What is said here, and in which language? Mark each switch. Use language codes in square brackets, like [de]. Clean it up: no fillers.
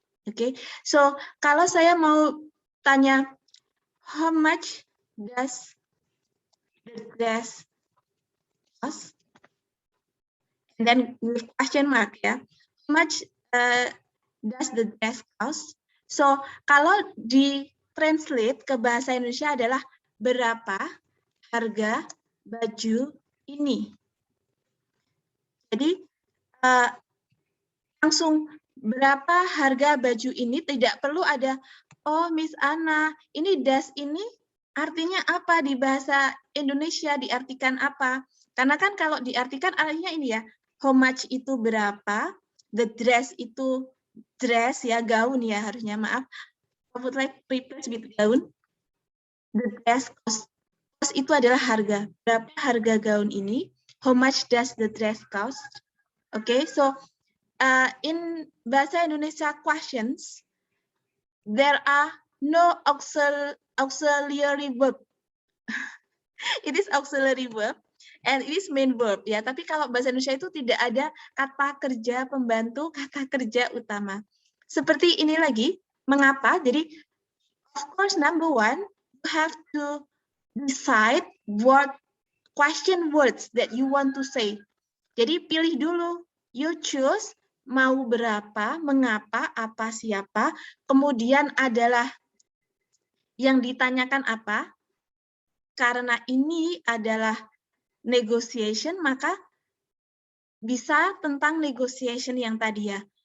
[en] Okay, so [id] kalau saya mau tanya, [en] how much does the dress cost? And then with question mark, how much does the dress cost? [id] So kalau di translate ke bahasa Indonesia adalah berapa harga baju ini. Jadi langsung berapa harga baju ini, tidak perlu ada, oh Miss Ana, ini das ini artinya apa di bahasa Indonesia, diartikan apa? Karena kan kalau diartikan artinya ini ya, how much itu berapa, the dress itu dress ya, gaun ya harusnya, maaf. [en] I would like replace with gaun. The dress cost. [id] Cost itu adalah harga. Berapa harga gaun ini? [en] How much does the dress cost? Okay, so in bahasa Indonesia questions, there are no auxiliary verb. It is auxiliary verb and it is main verb ya. [id] Tapi kalau bahasa Indonesia itu tidak ada kata kerja pembantu, kata kerja utama. Seperti ini lagi, mengapa? Jadi, [en] of course, number one, you have to decide what question words that you want to say. [id] Jadi pilih dulu, [en] you choose [id] mau berapa, mengapa, apa, siapa, kemudian adalah yang ditanyakan apa. Karena ini adalah negotiation, maka bisa tentang negotiation yang tadi ya.